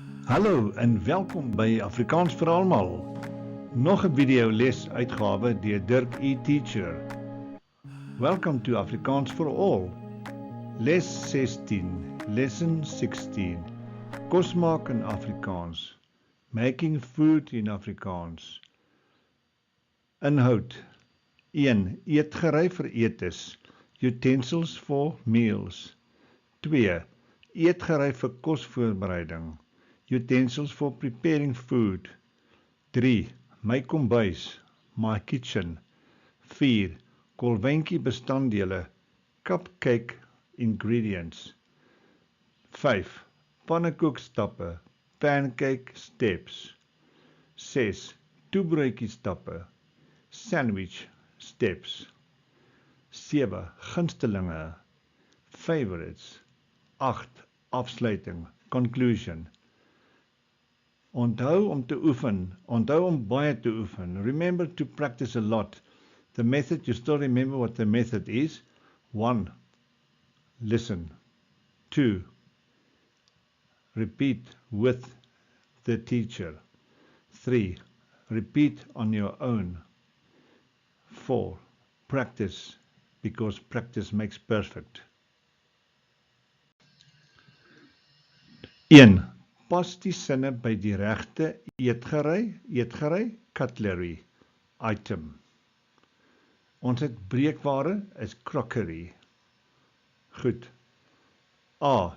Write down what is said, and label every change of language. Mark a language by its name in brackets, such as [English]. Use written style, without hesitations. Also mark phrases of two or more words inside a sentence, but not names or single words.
[Afrikaans] Hallo en welkom by Afrikaans vir almal. Nog 'n video les uitgawe deur Dirk E-Teacher. [English] Welcome to Afrikaans for All. [Afrikaans] Les 16, lesson 16. Kos maak in Afrikaans. [English] Making food in Afrikaans. [Afrikaans] Inhoud 1. Eetgerei vir etes. [English] Utensils for meals. 2. [Afrikaans] Eetgerei vir kosvoorbereiding. [English] Utensils for preparing food. 3. [Afrikaans] My kombuis, [English] my kitchen. [Afrikaans] 4. Kolwyntjie bestanddele, [English] cupcake ingredients. 5. [Afrikaans] Pannekoekstappe, [English] pancake steps. [Afrikaans] 6. Toebroodjiestappe, [English] sandwich steps. [Afrikaans] 7. Gunstelinge, favorites. 8. Afsluiting, conclusion. Onthou om te oefen, onthou om baie te oefen. [English] Remember to practice a lot. The method, you still remember what the method is. 1. Listen. 2. Repeat with the teacher. 3. Repeat on your own. 4. Practice, because practice makes perfect. 1. [Afrikaans] Pas die sinne by die regte eetgerei, cutlery, item. Ons het breekware is crockery. Goed. A.